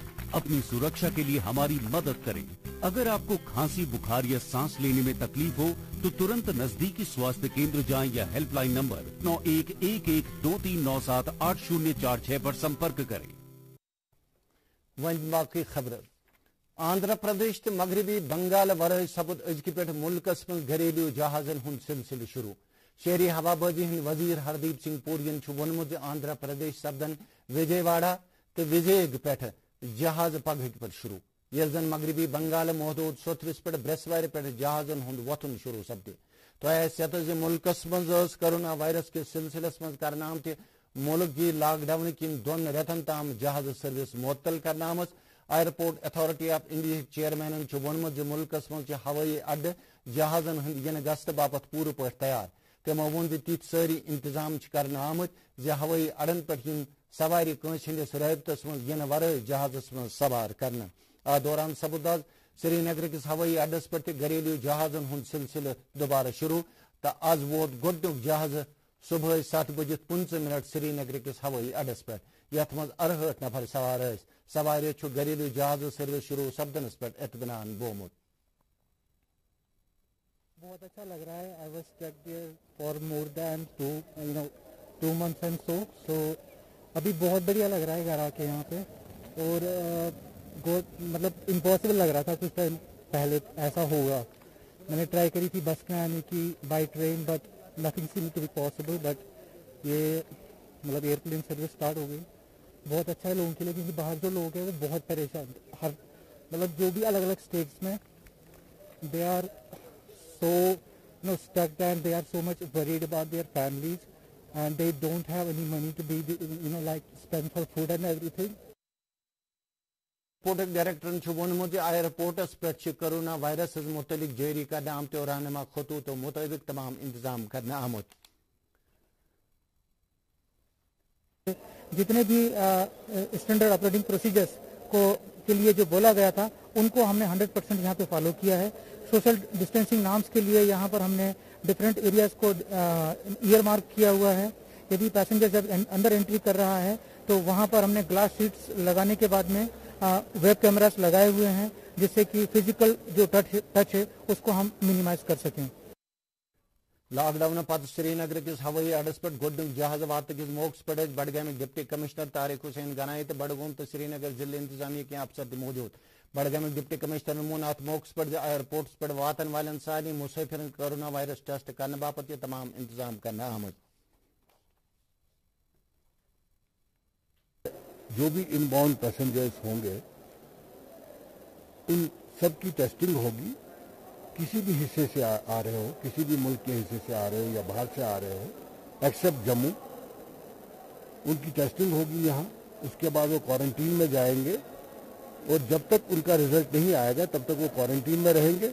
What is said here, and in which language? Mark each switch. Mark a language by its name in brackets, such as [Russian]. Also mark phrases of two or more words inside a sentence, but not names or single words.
[Hindi] अपनी सुरक्षा के लिए हमारी मदद करें। अगर आपको खांसी, बुखार या सांस लेने में तकलीफ हो तो तुरंत नजदीकी स्वास्थ्य केंद्र जाएं या हेल्पलाइन नंबर 911123978046 पर संपर्क करें। [Kashmiri] वन बाकी खबर। आंध्र प्रदेश तो मगरबी बंगाल वर सपद अजक पे मुल्कस में घरेलू जहाजन हुंद सिलसिल शुरू। शहरी हवाबाजी हंद वजीर हरदीप सिंह पुरियन वोनमुत आंध्र प्रदेश सपदन विजयवाड़ा तो विजयग पे जहाज पगह पे शुरू। ये जन मगरबी बंगाल महदूद सोथविस पे ब्रसवार पे जहाजन हुंद वथुन शुरू सपदे। तो सत मुल्कस मज कोरोना वायरस के सिलसिलस मज करना आमत मुल्क की लॉकडाउन किन 2 रेतन ताम जहाज सर्विस मुअत्तल करना आमज। एयरपोर्ट अथॉरिटी ऑफ इंडिया चेयरमैन वोनमुत मुल्कस मज हवाई अड्ड जहाजन हंद इन गश्त बापत पूरे पे तैयार। तमो वोन तिथ सारी इंतजाम करना आमत हवाई अड्डन पे सवारी कंस हंदिस रबतस मज इन वर जहाजस मज सवार करना। आ दौरान सपद श्रीनगर किस हवाई अड्डस पे घरेलू जहाजन हुंद सिलसिल दोबारा शुरू। तो आज वोत गोडनुक जहाज सुबह 7:15 श्रीनगर किस हवाई अड्डस पे यथ मज 68 नफर सवार सवार घरेलू जहाज सर्विस शुरू सपदनस पे इत्मीनान बोमुत। [Hindi] बहुत अच्छा लग रहा है। [English] I was stuck there for more than 2 months and so [Hindi] अभी बहुत बढ़िया लग रहा है घर आके यहाँ पे। और मतलब इम्पॉसिबल लग रहा था कुछ टाइम पहले ऐसा होगा। मैंने ट्राई करी थी बस में आने की, [English] by train, but nothing seem to be possible. [Hindi] बट ये मतलब [English] airplane service start [Hindi] हो गई। बहुत अच्छा है लोगों के लिए, क्योंकि बाहर जो लोग हैं वो बहुत परेशान, हर मतलब जो भी अलग अलग स्टेट्स में [English] they are so stuck and they are so much worried about their families and they don't have any money to be like spend for food and everything. [Kashmiri] एयरपोर्ट डायरेक्टर वोनमुत एयरपोर्टस पे कोरोना वायरस मुतलिक जारी करना आमत और रहनुमा खतूत मुताबिक तमाम इंतजाम करना आमत। [Hindi] जितने भी [English] standard operating procedures [Hindi] को के लिए जो बोला गया था उनको हमने 100% यहाँ पे फॉलो किया है। [English] social distancing norms [Hindi] के लिए यहाँ पर हमने [English] different areas [Hindi] को [English] ear mark [Hindi] किया हुआ है। यदि पैसेंजर जब अंदर एंट्री कर रहा है तो वहाँ पर हमने [English] glass sheets [Hindi] लगाने के बाद में [English] web cameras [Hindi] लगाए हुए हैं, जिससे कि फिजिकल जो टच है उसको हम मिनिमाइज कर सकें। [Kashmiri] लॉकडाउन पद श्रीनगर किस हवाई अड्डस पे गोडनुक जहाज वात किस मौकस पे बडगाम [English] deputy commissioner [Kashmiri] तारिक हुसैन गनाई तो बडगोम तो श्रीनगर जिले इंतजामिया के अफसर मौजूद। बडगाम [English] deputy commissioner [Kashmiri] मून अत मौकस पे एयरपोर्ट्स पे वातन वालन सारी मुसाफिर [English] corona virus test [Kashmiri] करने बापत तमाम इंतजाम करना आमद। [Hindi] जो भी [English] inbound passengers [Hindi] होंगे उन सब की टेस्टिंग होगी। किसी भी हिस्से से आ रहे हो, किसी भी मुल्क के हिस्से से आ रहे हो या बाहर से आ रहे हो, एक्सेप्ट जम्मू, उनकी टेस्टिंग होगी यहाँ उसके बाद वो क्वारंटीन में जाएंगे और जब तक उनका रिजल्ट नहीं आएगा तब तक वो क्वारंटीन में रहेंगे।